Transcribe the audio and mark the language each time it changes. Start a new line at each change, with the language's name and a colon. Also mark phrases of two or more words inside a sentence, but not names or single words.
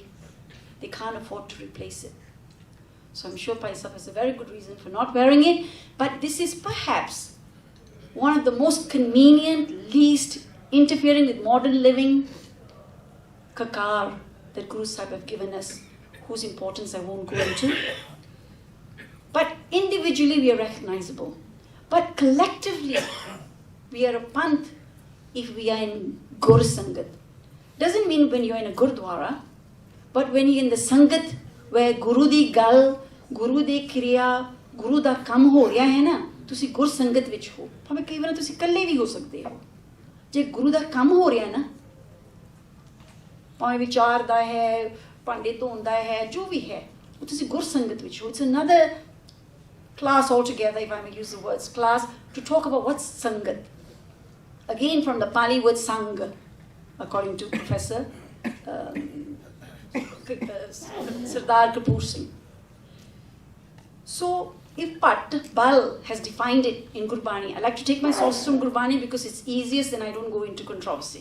English: They can't afford to replace it. So I'm sure Paisap has a very good reason for not wearing it, but this is perhaps one of the most convenient, least interfering with modern living kakar that Guru Sahib have given us, whose importance I won't go into. But individually we are recognizable. But collectively we are a panth if we are in Gur Sangat. Doesn't mean when you're in a Gurdwara, but when you're in the Sangat where
Punjabi: ਗੁਰੂ ਦੀ ਗੱਲ, ਗੁਰੂ ਦੀ ਕ੍ਰਿਆ, ਗੁਰੂ ਦਾ ਕੰਮ ਹੋ ਰਿਹਾ ਹੈ ਨਾ, ਤੁਸੀਂ ਗੁਰ ਸੰਗਤ ਵਿੱਚ ਹੋ. ਭਾਵੇਂ ਕਈ ਵਾਰ ਤੁਸੀਂ ਇਕੱਲੇ ਵੀ ਹੋ ਸਕਦੇ ਹੋ. ਜੇ ਗੁਰੂ ਦਾ ਕੰਮ ਹੋ ਰਿਹਾ ਨਾ, ਭਾਵੇਂ ਵਿਚਾਰ ਦਾ ਹੈ, ਭਾਂਡੇ ਧੋਣ ਦਾ ਹੈ, ਜੋ ਵੀ ਹੈ, ਉਹ ਤੁਸੀਂ ਗੁਰ ਸੰਗਤ ਵਿੱਚ ਹੋ.
English: It's another class altogether, if I may use the words class, to talk about what's sangat. Again from the Pali word sangha, according to Professor Sardar Kapoor Singh. So if Patt Bal has defined it in Gurbani, I like to take my sources from Gurbani because it's easiest and I don't go into controversy.